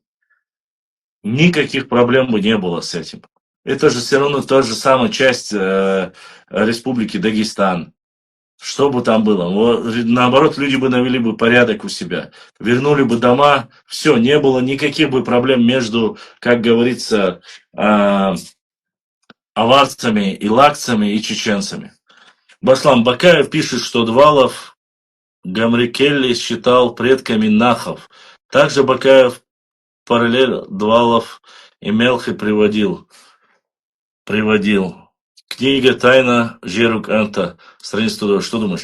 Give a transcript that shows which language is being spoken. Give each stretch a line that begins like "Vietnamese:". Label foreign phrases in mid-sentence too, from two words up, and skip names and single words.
Russian: Никаких проблем бы не было с этим. Это же все равно та же самая часть Республики Дагестан. Что бы там было? Наоборот, люди бы навели бы порядок у себя. Вернули бы дома. Все, не было никаких бы проблем между, как говорится, аварцами, илакцами и чеченцами. Баслам Бакаев пишет, что Двалов Гамрикелли считал предками нахов. Также Бакаев параллель Двалов и Мелхи приводил. Книга «Тайна Жерук Анта». Страница 102. Что думаешь?